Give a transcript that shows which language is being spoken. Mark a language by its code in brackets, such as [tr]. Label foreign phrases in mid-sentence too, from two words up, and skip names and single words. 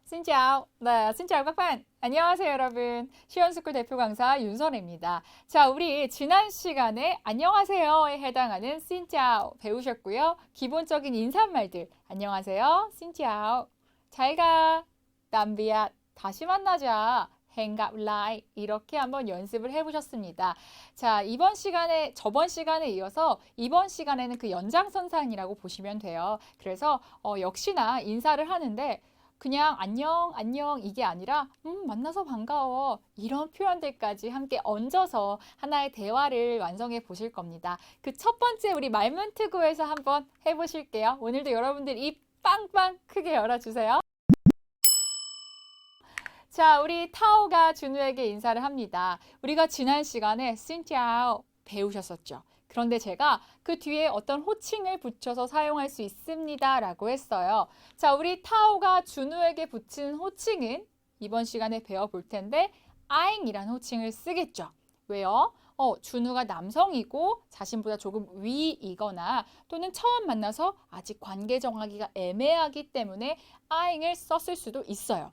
[vi] Xin chào. 네, xin chào các bạn. [ko] 안녕하세요, 여러분. 시원스쿨 대표 강사 윤선혜입니다. 자, 우리 지난 시간에 안녕하세요에 해당하는 [vi] xin chào [ko] 배우셨고요. 기본적인 인사말들. 안녕하세요. [vi] xin chào. [ko] 잘 가. [vi] tạm biệt. [ko] 다시 만나자. [vi] hẹn gặp lại. [ko] 이렇게 한번 연습을 해보셨습니다. 자, 이번 시간에, 저번 시간에 이어서 이번 시간에는 그 연장선상이라고 보시면 돼요. 그래서 역시나 인사를 하는데 그냥 안녕, 안녕 이게 아니라 만나서 반가워 이런 표현들까지 함께 얹어서 하나의 대화를 완성해 보실 겁니다. 그 첫 번째 우리 말문트구에서 한번 해보실게요. 오늘도 여러분들 입 빵빵 크게 열어주세요. 자, 우리 타오가 준우에게 인사를 합니다. 우리가 지난 시간에 [vi] xin chào [ko] 배우셨었죠. 그런데 제가 그 뒤에 어떤 호칭을 붙여서 사용할 수 있습니다 라고 했어요. 자, 우리 타오가 준우에게 붙인 호칭은 이번 시간에 배워볼 텐데 아잉이라는 호칭을 쓰겠죠. 왜요? 준우가 남성이고 자신보다 조금 위이거나 또는 처음 만나서 아직 관계 정하기가 애매하기 때문에 아잉을 썼을 수도 있어요.